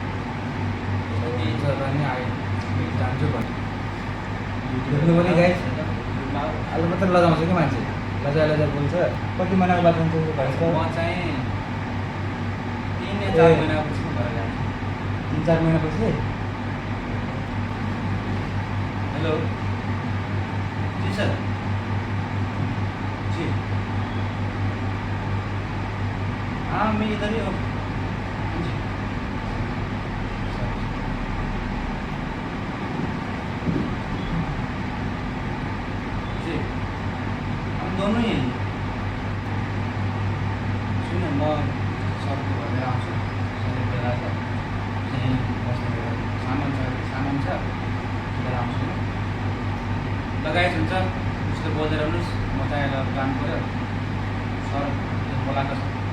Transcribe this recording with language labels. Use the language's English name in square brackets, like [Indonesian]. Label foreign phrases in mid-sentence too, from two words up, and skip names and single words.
[Nepali] हुन्छ र नि जान्छु भने देख्नु पनि गाइस, अहिले मात्रै लगाउँछ कि मान्छे, लजाइ बोल्छ। कति महिनाको बाद हुन्छ भन्छ? म चाहिँ 3 या 4 महिनापछि भएर जान्छु। 3-4 महिनापछि। [Hindi] हेलो जी सर, जी हाँ मैं इधर ही हूँ जी। जी हम दोनों ही हैं। [Nepali] सुन्नु म सरको भनेर आउँछु, सरले बेला त यहीँ बस्ने सामान छ लिएर आउँछु म। लगाइस हुन्छ, उसले बोल्दै रहनुहोस्, म चाहिँ अहिले काम पऱ्यो। सर बोलाएको छ।